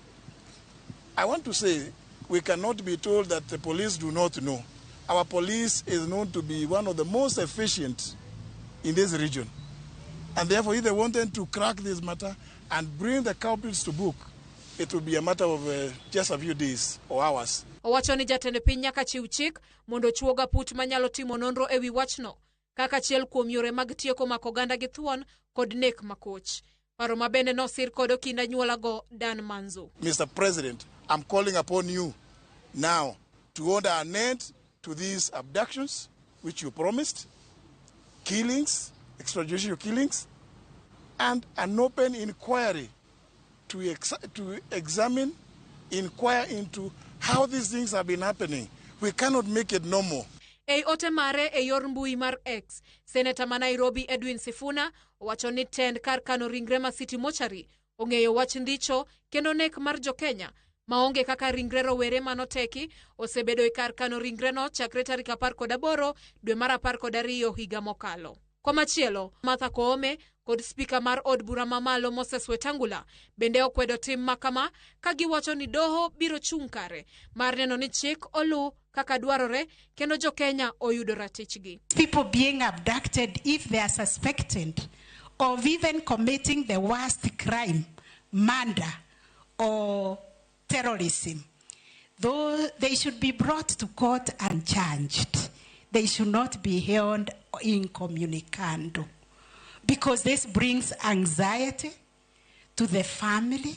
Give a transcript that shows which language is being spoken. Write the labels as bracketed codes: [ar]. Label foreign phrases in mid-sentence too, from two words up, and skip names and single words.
[en] I want to say we cannot be told that the police do not know. Our police is known to be one of the most efficient in this region. And therefore, if they wanted to crack this matter and bring the culprits to book, it will be a matter of just a few days or hours. [luo] Owacho ni jatend piny nyaka chiw chik mondo chuoga put manyalo timo nonro ewi wachno kaka achiel kuom yore mag tieko mako oganda gi thuon kod nek makoch. Paro mabende nosir kod okind anyuolago Dan Manzo. [en] Mr. President, I'm calling upon you now to order an end to these abductions which you promised, killings, extrajudicial killings, and an open inquiry to examine, inquire into how these things have been happening. We cannot make it normal. [luo] Ei ote mare e yor mbui mar X, Senator ma Nairobi Edwin Sifuna owacho ni tend kar kano ringre ma City Mochari ong'eyo wach ndicho kendo nek mar jo Kenya maonge kaka ringre rowere manoteki osebedo e kar kano ringreno chakre tarik 18 dwe mar 12 higa mokalo. Komachielo, Martha Koome kod spika mar od bura mamalo Moses Wetangula bende okwedo tim makama ka giwacho ni doho biro chung' kare mar neno ni chik olu kaka dwarore kendo jo Kenya oyudo ratichgi. [en] People being abducted if they are suspected of even committing the worst crime, murder or terrorism, though they should be brought to court and charged. They should not be held incommunicado, because this brings anxiety to the family.